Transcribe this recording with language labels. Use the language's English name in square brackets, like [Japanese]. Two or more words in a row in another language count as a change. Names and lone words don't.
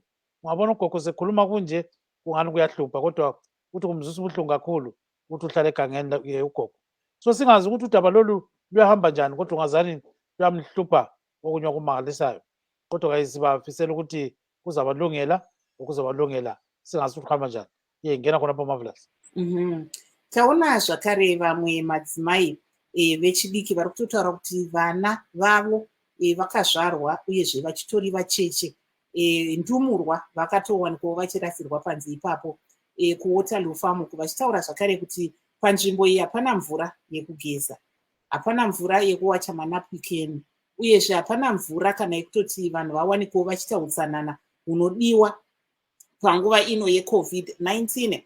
[North Ndebele] Ungabona ugogo sekhuluma kunje kungani kuyahlupha kodwa uthi kumzwisa ubuhlungu kakhulu uthi uhlala egangeni ugogo. So singazi ukuthi udaba lolu luyahamba njani kodwa ungazani luyamhlupha okunye okumangalisayo. Kodwa kayisibafisela ukuthi kuzabalungela ukuzabalungela singazi ukuthi kuhamba njani. Ngena khonapha Marvelous. [Shona] Taona zvakare vamwe madzimai vechidiki vari kutotaura kuti vana vavo vakazvarwa uyezve vachitori vacheche. Ndumurwa vakatowanikwawo vachirasirwa panze ipapo kuWaterloo Farm, vachitaura zvakare kuti panzvimbo iyi hapana mvura yekugeza, hapana mvura yekuwacha manapukeni, uyezve hapana mvura kana yekutoti vanhu vawanikwawo vachiita utsanana hunodiwa panguva ino yeCovid-19.